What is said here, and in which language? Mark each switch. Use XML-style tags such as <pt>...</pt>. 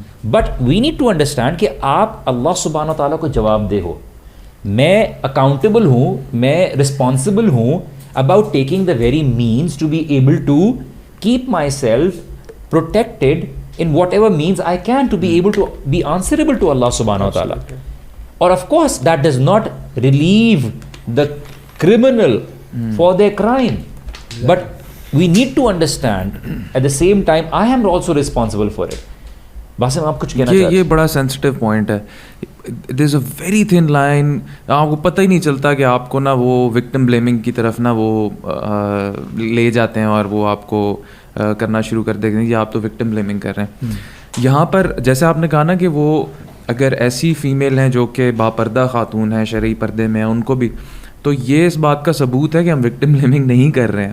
<en>but we need to understand</en> <ur>کہ آپ اللہ سبحانہ و تعالیٰ کو جواب دہ ہو, میں اکاؤنٹیبل ہوں, میں رسپانسبل ہوں</ur> <en>About taking the very means to be able to keep myself protected in whatever means I can to be able to be answerable to Allah subhanahu wa ta'ala. Or of course that does not relieve the criminal for their crime, but we need to understand at the same time I am also responsible for it.</en> <ur>باسم آپ کچھ کہنا چاہتے ہیں؟ یہ بڑا sensitive point ہے.</ur> <en>there is a very thin line,</en> <ur>آپ کو پتہ ہی نہیں چلتا کہ آپ کو نا وہ وکٹم بلیمنگ کی طرف نا وہ لے جاتے ہیں اور وہ آپ کو کرنا شروع کر دیں گے, یا آپ تو وکٹم بلیمنگ کر رہے ہیں. یہاں پر جیسے آپ نے کہا نا کہ وہ اگر ایسی فیمیل ہیں جو کہ باپردہ خاتون ہیں, شرعی پردے میں ہیں, ان کو بھی, تو یہ اس بات کا ثبوت ہے کہ ہم وکٹم بلیمنگ نہیں کر رہے ہیں.</ur>